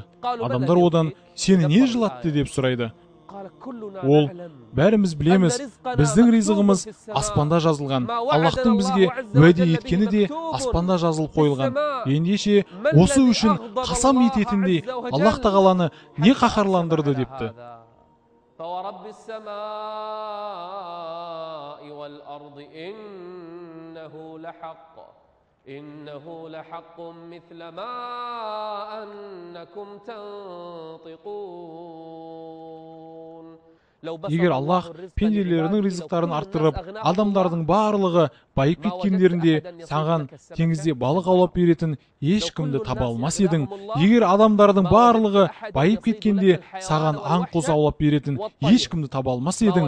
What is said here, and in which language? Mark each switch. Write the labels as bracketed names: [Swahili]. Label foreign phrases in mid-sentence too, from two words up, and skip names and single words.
[Kazakh] Адамдар одан сені не жылатты деп сұрайды. Ол, бәріміз білеміз, біздің ризығымыз аспанда жазылған. Аллахтың бізге уәде еткені де аспанда жазылып қойылған. Ендеше осы үшін қасам ететіндей Аллах тағаланы не қаһарландырды депті. [Arabic] إنه لحق مثل ما أنكم تنطقون. [Kazakh] Егер Аллах пенделерінің ризықтарын арттырып, адамдардың барлығы байып кеткендерінде саған теңізде балық аулап беретін ешкімді таба алмас едің. Егер адамдардың барлығы байып кеткенде саған аң қозы аулап беретін ешкімді таба алмас едің.